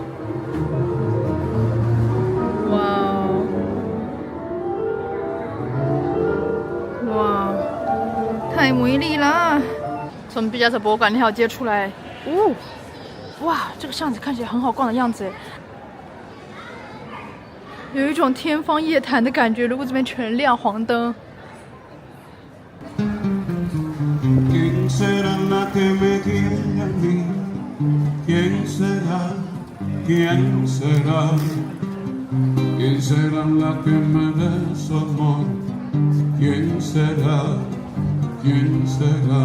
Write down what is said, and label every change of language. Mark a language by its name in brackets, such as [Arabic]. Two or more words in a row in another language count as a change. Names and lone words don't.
[Chinese] 哇哦， 太美丽了。从毕加索博物馆那条街出来，哦，哇，这个巷子看起来很好逛的样子，有一种天方夜谭的感觉。如果这边全亮黄灯。 [Spanish] ¿Quién será la que me quiere a mí? ¿Quién será? ¿Quién será? ¿Quién será la que me dé su amor? ¿Quién será? ¿Quién será?